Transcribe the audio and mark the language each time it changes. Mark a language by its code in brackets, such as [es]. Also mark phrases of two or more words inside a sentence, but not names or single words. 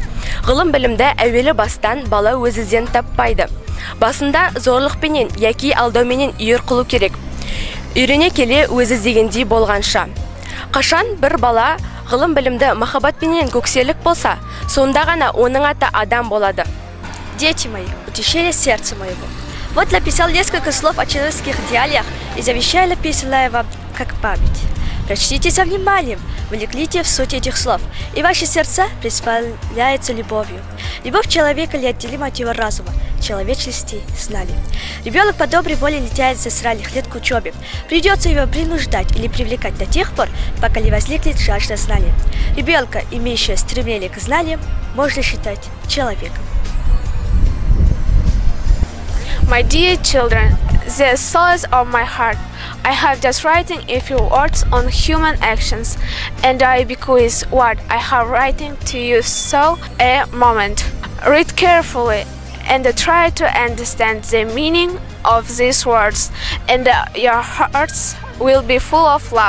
[kk] Ғылым білімді әуелі бастан бала өзізден таппайды. Басында зорлықпенен, яки алдауменен үйір қылу керек. Үйрене келе өзі дегендей болғанша. Қашан бір бала ғылым білімді махаббатпенен көкселік болса, сонда ғана оның аты адам болады. [ru] Дети мои, утешение сердца моего. Вот написал несколько слов о человеческих идеалиях и завещаю написанное вам как память. Прочтите со вниманием, вникните в суть этих слов, и ваши сердца преисполняются любовью. Любовь человека неотделима от его разума, человечности, знаний. Ребенок по доброй воле не тянется с ранних лет к учебе. Придется его принуждать или привлекать до тех пор, пока не возникнет жажда знания. Ребенка, имеющего стремление к знаниям, можно считать человеком. [en] My dear children, the solace of my heart, I have just written a few words on human actions, and I bequeath what I have written to you so a moment. Read carefully and try to understand the meaning of these words, and your hearts will be full of love.